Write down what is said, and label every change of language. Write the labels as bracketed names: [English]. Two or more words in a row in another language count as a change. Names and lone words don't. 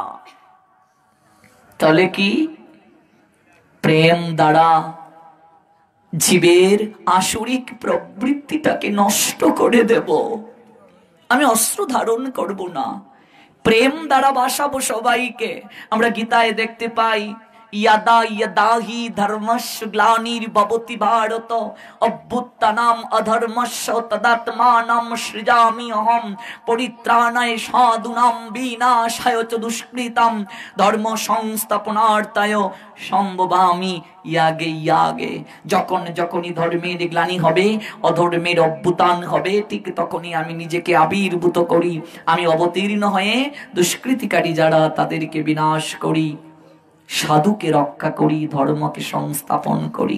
[Bangla] তাহলে কি, প্রেম দ্বারা জীবের আসরিক প্রবৃত্তিটাকে নষ্ট করে দেব, আমি অস্ত্র ধারণ করব না, প্রেম দ্বারা বাসাবো সবাইকে। আমরা গীতায় দেখতে পাই, [Sanskrit] ইয়াদা ইয়াদাহি ধর্মস্য গ্লানির ভবতি ভারত অভ্যুত্থানাম অধর্মস্য তদাত্মানাম সৃজামি অহম পরিত্রাণায় সাধুনাম বিনাশায় চ দুষ্কৃতাম ধর্ম সংস্থাপনার্থায় সম্ভবামি ইয়াগে ইয়াগে। [Bangla] যখনই ধর্মের গ্লানি হবে, অধর্মের অভ্যুত্থান হবে, ঠিক তখনই আমি নিজেকে আবির্ভূত করি, আমি অবতীর্ণ হয়ে দুষ্কৃতিকারী যারা তাদেরকে বিনাশ করি, সাধুকে রক্ষা করি, ধর্মকে সংস্থাপন করি।